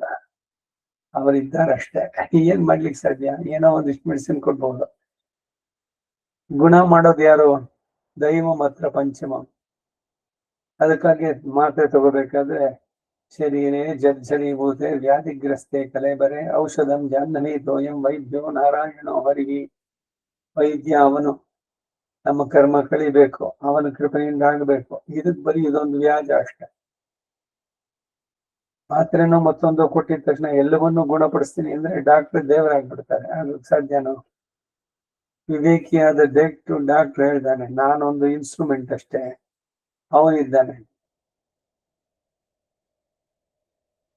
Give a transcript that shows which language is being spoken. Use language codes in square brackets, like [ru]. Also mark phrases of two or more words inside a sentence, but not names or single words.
[kn] ಅವರಿದ್ದಾರೆ ಅಷ್ಟೇ. ಏನ್ ಮಾಡ್ಲಿಕ್ಕೆ ಸಾಧ್ಯ? ಏನೋ ಒಂದಿಷ್ಟು ಮೆಡಿಸಿನ್ ಕೊಡ್ಬಹುದು. ಗುಣ ಮಾಡೋದು ಯಾರು? ದೈವ ಮಾತ್ರ ಪಂಚಮ. ಅದಕ್ಕಾಗಿ ಮಾತ್ರೆ ತಗೋಬೇಕಾದ್ರೆ [sa] ಶರೀರೇ ಜರ್ಜರೀಭೂತೆ ವ್ಯಾಧಿಗ್ರಸ್ತೆ ಕಲೆಬರೆ ಔಷಧಂ ಜಾಹ್ನವಿ ತೋಯಂ ವೈದ್ಯೋ ನಾರಾಯಣೋ ಹರಿಹಿ. [kn] ವೈದ್ಯ ಅವನು. ನಮ್ಮ ಕರ್ಮ ಕಳಿಬೇಕು, ಅವನ ಕೃಪೆಯಿಂದ ಆಗಬೇಕು. ಇದಕ್ ಬರೀ ಇದೊಂದು ವ್ಯಾಜ ಅಷ್ಟೇ. ಮಾತ್ರೆನೋ ಮತ್ತೊಂದು ಕೊಟ್ಟಿದ ತಕ್ಷಣ ಎಲ್ಲವನ್ನೂ ಗುಣಪಡಿಸ್ತೀನಿ ಅಂದ್ರೆ ಡಾಕ್ಟರ್ ದೇವರಾಗ್ಬಿಡ್ತಾರೆ. ಅದಕ್ಕೆ ಸಾಧ್ಯನೋ? ವಿವೇಕಿಯಾದ ಡಾಕ್ಟರ್ ಹೇಳ್ತಾನೆ, ನಾನೊಂದು ಇನ್ಸ್ಟ್ರೂಮೆಂಟ್ ಅಷ್ಟೇ, ಅವನಿದ್ದಾನೆ.